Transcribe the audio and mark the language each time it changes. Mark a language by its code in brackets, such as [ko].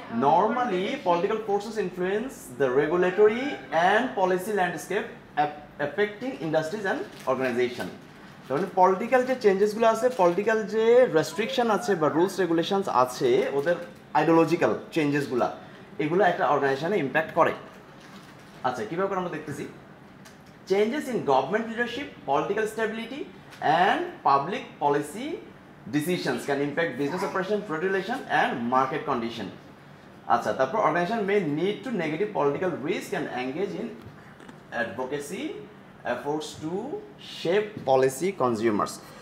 [en] Normally, political forces influence the regulatory and policy landscape affecting industries and organization. [bn] তাহলে political যে চেঞ্জেসগুলো আছে, political যে restriction আছে বা রুলস রেগুলেশনস আছে, ওদের আইডিওলজিক্যাল চেঞ্জেসগুলো, এগুলো একটা অর্গানাইজেশনে ইম্প্যাক্ট করে। আচ্ছা কীভাবে করে আমরা দেখতেছি? [en] Changes in government leadership, political stability and public policy decisions can impact business operation, trade relation and market condition. আচ্ছা তারপর organization may need to negative political risk and engage in advocacy efforts to shape policy consumers.